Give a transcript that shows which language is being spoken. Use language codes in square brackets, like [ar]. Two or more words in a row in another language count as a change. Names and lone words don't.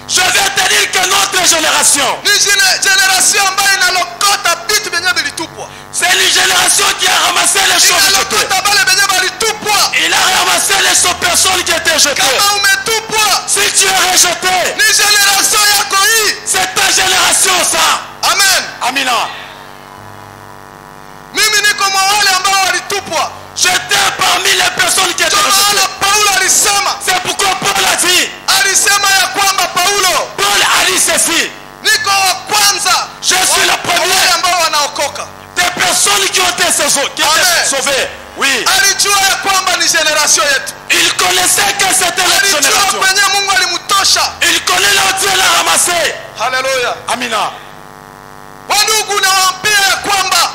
[fr] veut te dire que notre génération, [sw] ni generation ambayo inalokota vitu vyenye vilitupwa, [fr] c'est une génération qui a ramassé les choses jetées. [sw] inalokota bale vyenye valitupwa. [fr] Il a ramassé les personnes qui étaient jetées. [sw] Kama umetupwa, [fr] Si tu es rejeté, [sw] ni generation yako hii. [fr] c'est ta génération ça. Amen. [sw] Amina. Mimi niko mwa wale ambao walitupwa. [fr] J'étais parmi les personnes qui étaient [sw] Ndio [fr] rejetées. [sw] maana Paulo alisema, [fr] C'est pourquoi Paul a dit, [sw] alisema ya kwamba Paulo, [fr] Paul a dit ceci, [sw] niko wa kwanza [fr] je suis le [sw] wa [fr] premier [sw] wale ambao wanaokoka. [fr] des personnes qui ont été Amen. sauvées. Oui. [sw] Alijua ya kwamba ni generation yetu. [fr] Il connaissait que c'était notre [sw] Alijua [fr] génération. [sw] kwenye Mungu alimtosha. [fr] Il connaît là où Dieu l'a ramassé. [sw] Haleluya. Amina. Wandugu, nawaambia ya kwamba